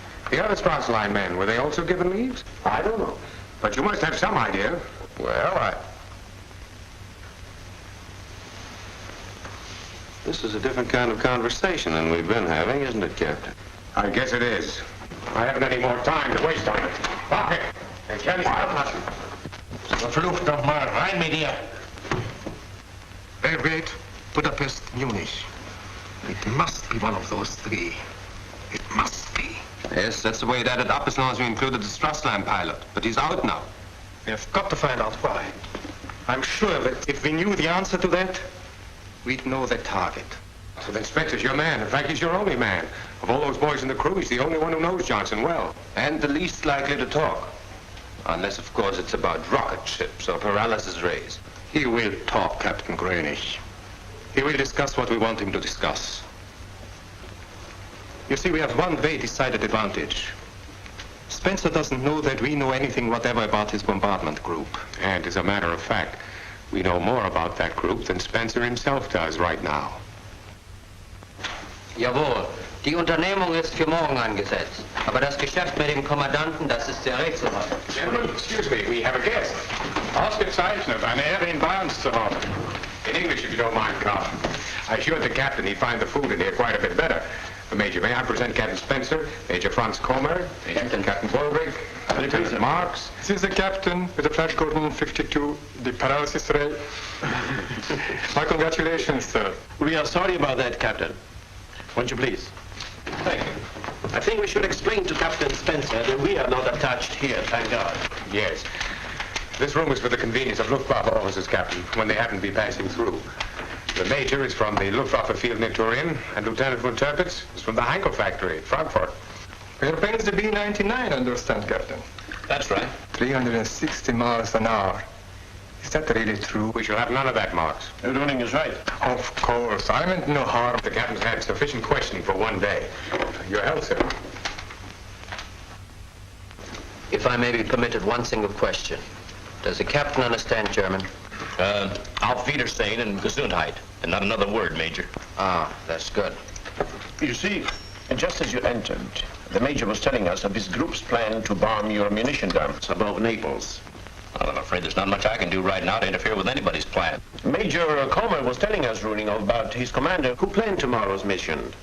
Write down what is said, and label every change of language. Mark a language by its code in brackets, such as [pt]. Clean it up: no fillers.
[en] The other Strauss Line men, were they also given leaves? I don't know. But you must have some idea. Well, This is a different kind of conversation than we've been having, isn't it, Captain? I guess it is. I haven't any more time to waste on it. Pocket! [de] Ich kann nicht ablassen. Verflucht nochmal, rein mit dir. [en] Belgrade, Budapest, Munich. It must be one of those three. It must be. Yes, that's the way it added up as long as we included the Strassline pilot. But he's out now. We have got to find out why. I'm sure that if we knew the answer to that, we'd know the target. So then Spencer's your man. In fact, he's your only man. Of all those boys in the crew, he's the only one who knows Johnson well. And the least likely to talk. Unless, of course, it's about rocket ships or paralysis rays. He will talk, Captain Greenwich. He will discuss what we want him to discuss. You see, we have one very decided advantage. Spencer doesn't know that we know anything whatever about his bombardment group. And as a matter of fact, we know more about that group than Spencer himself does right now. [de] Jawohl. Die Unternehmung ist für morgen angesetzt. Aber das Geschäft mit dem Kommandanten, das ist sehr rätselhaft. [en] Gentlemen, excuse me, we have a guest. [de] Ausgezeichnet, eine Ehre in bei uns zu haben. [en] In English, if you don't mind, Carl. I assured the captain he'd find the food in here quite a bit better. Major, may I present Captain Spencer, Major Franz Comer, Captain Bolvig, Lieutenant Marks. This is the captain with the Flash Gordon 52, the paralysis ray. My congratulations, sir. We are sorry about that, Captain. Won't you please? Thank you. I think we should explain to Captain Spencer that we are not attached here, thank God. Yes. This room is for the convenience of Luftwaffe officers, Captain, when they happen to be passing through. The Major is from the Luftwaffe Field in Turin, and Lieutenant von Tirpitz is from the Heinkel factory at Frankfurt. Your plane is the B-99, I understand, Captain. That's right. 360 miles an hour. Is that really true? We shall have none of that, Marks. Your ruling is right. Of course. I meant no harm. The captain's had sufficient questioning for one day. Your health, sir. If I may be permitted one single question. Does the captain understand German? [de] Auf Wiedersehen and Gesundheit. [en] And not another word, Major. Ah, that's good. You see, just as you entered, the Major was telling us of his group's plan to bomb your munition dumps above Naples. Well, I'm afraid there's not much I can do right now to interfere with anybody's plan. Major Comer was telling us, Ruling, about his commander who planned tomorrow's mission.